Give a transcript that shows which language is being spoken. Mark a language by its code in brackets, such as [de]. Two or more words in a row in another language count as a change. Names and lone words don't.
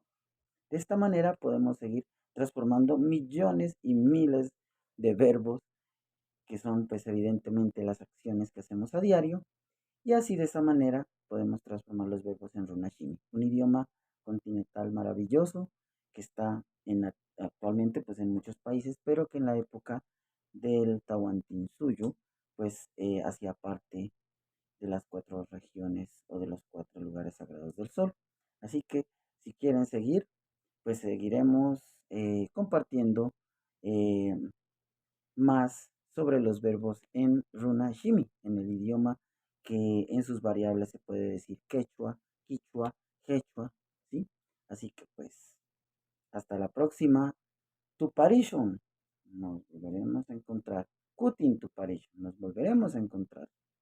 [es] De esta manera podemos seguir transformando millones y miles de verbos que son pues evidentemente las acciones que hacemos a diario y así de esa manera podemos transformar los verbos en runashimi, un idioma continental maravilloso que está actualmente pues en muchos países, pero que en la época del Tahuantinsuyo pues hacía parte de las 4 regiones o de los 4 lugares sagrados del sol. Así que si quieren seguir, pues seguiremos compartiendo eh, más sobre los verbos en runa shimi, en el idioma que en sus variables se puede decir quechua, quichua, quechua, ¿sí? Así que pues, hasta la próxima. [qu] Tuparishun. [es] Nos volveremos a encontrar. [qu] Kutin Tuparishun. [es] Nos volveremos a encontrar.